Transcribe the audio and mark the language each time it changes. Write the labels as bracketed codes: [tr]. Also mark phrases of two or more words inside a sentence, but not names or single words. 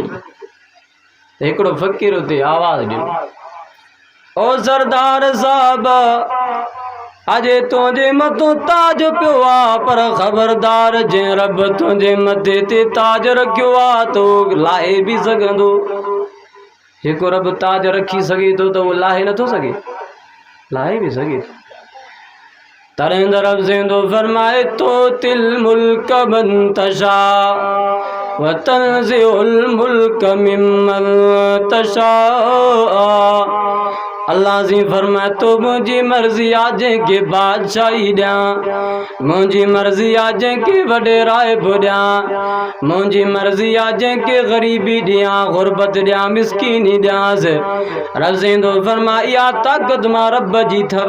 [sd] हिकिड़ो फ़क़ीर उते आवाज़ ॾिनो, ओ सरदार साहब अॼु तुंहिंजे मथां ताज पियो आहे, पर ख़बरदार जंहिं रब तुंहिंजे मथे ते ताज रखियो आहे तो लाहे बि सघंदो। जेको रब ताज रखी सघे थो त उहो लाहे नथो सघे, लाहे बि सघे थो। तॾहिं त रब ज़िंदो फरमाए तो [ar] تؤتي الملك من تشاء و تنزع الملك ممن تشاء. [sd] अल्लाह जी फरमाए तो मुंहिंजी मर्ज़ी आहे जंहिंखे बादशाही ॾियां, मुंहिंजी मर्ज़ी आहे जंहिंखे वॾेराइब ॾियां, मुंहिंजी मर्ज़ी आहे जंहिंखे ग़रीबी ॾियां, ग़ुरबत ॾियां, मिसकीनी ॾियांसि। रब ज़िंदो फरमाए इहा ताक़त मां रब जी अथव।